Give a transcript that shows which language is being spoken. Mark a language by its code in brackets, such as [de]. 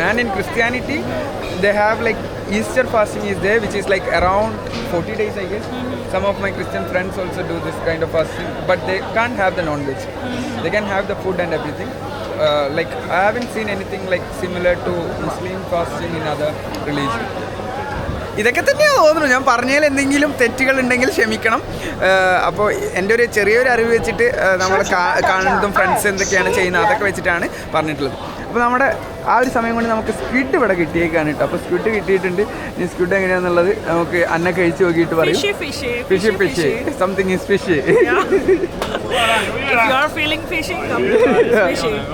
[en] And in Christianity, they have like Easter fasting is there, which is like around 40 days, I guess. Some of my Christian friends also do this kind of fasting, but they can't have the non-veg. They can have the food and everything. Like I haven't seen anything like similar to Muslim fasting in other religions. [ml] ഇതൊക്കെ തന്നെയാണ് തോന്നുന്നു. ഞാൻ പറഞ്ഞതിൽ എന്തെങ്കിലും തെറ്റുകൾ ഉണ്ടെങ്കിൽ ക്ഷമിക്കണം. അപ്പോൾ എൻ്റെ ഒരു ചെറിയൊരു അറിവ് വെച്ചിട്ട് നമ്മൾ കാണുന്നതും ഫ്രണ്ട്സ് എന്തൊക്കെയാണ് ചെയ്യുന്നത് അതൊക്കെ വെച്ചിട്ടാണ് പറഞ്ഞിട്ടുള്ളത്. അപ്പോൾ നമ്മുടെ ആ ഒരു സമയം കൊണ്ട് നമുക്ക് സ്ക്വിഡ് ഇവിടെ കിട്ടിയേക്കാണ് കേട്ടോ. അപ്പോൾ സ്ക്വിഡ് കിട്ടിയിട്ടുണ്ട്. ഈ സ്ക്വിഡ് എങ്ങനെയാണെന്നുള്ളത് നമുക്ക് അന്ന കഴിച്ച് നോക്കിയിട്ട് പറയും. [en] Fish something is fish. If you are feeling fishy, come to fishy.